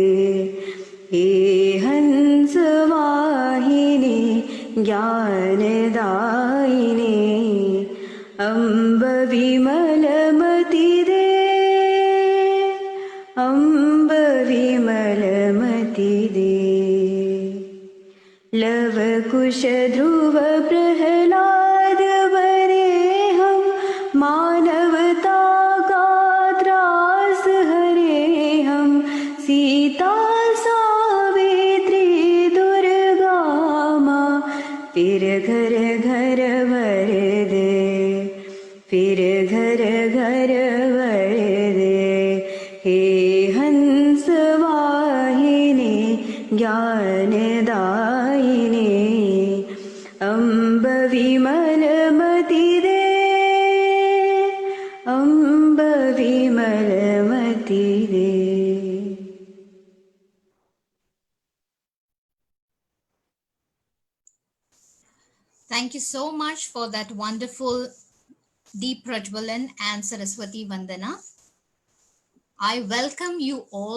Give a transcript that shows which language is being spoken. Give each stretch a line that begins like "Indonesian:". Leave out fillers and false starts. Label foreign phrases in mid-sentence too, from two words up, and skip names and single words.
Hindi: हे हंस वाहिनी ज्ञानदायिनी, अम्ब विमलमति दे, अम्ब विमलमति दे। लव कुश ध्रुव प्रहलाद बने हम, मानवता का त्रास हरे हम, सीता सावित्री दुर्गा माँ, फिर घर घर भर दे, फिर घर घर भर दे। हे हंस वाहिनी ज्ञानदायिनी, अम्ब विमलमति दे, अम्ब विमलमति दे।
English: Thank you so much for that wonderful
Hindi: दीप प्रज्वलन
English: and Saraswati Vandana. I welcome you all.